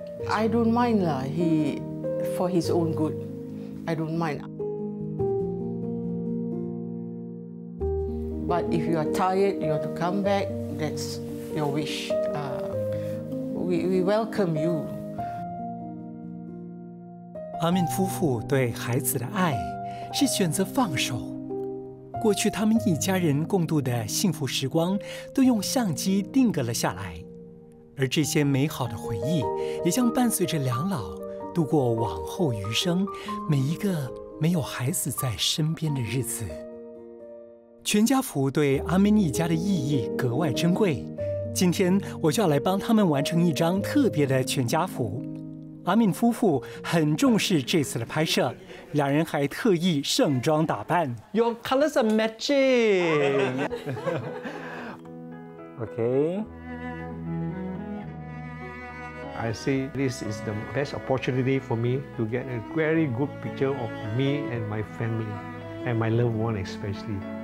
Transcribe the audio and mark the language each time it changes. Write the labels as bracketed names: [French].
[English] I don't mind lah. For his own good, I don't mind. But if you are tired, you want to come back, that's your wish. We welcome you. [Chinese] 阿敏夫妇对孩子的爱是选择放手。过去他们一家人共度的幸福时光，都用相机定格了下来。而这些美好的回忆，也将伴随着两老度过往后余生每一个没有孩子在身边的日子。全家福对阿敏一家的意义格外珍贵。今天我就要来帮他们完成一张特别的全家福。阿敏夫妇很重视这次的拍摄，两人还特意盛装打扮。 [English] Your colors are matching. Okay. I say this is the best opportunity for me to get a very good picture of me and my family, and my loved one especially.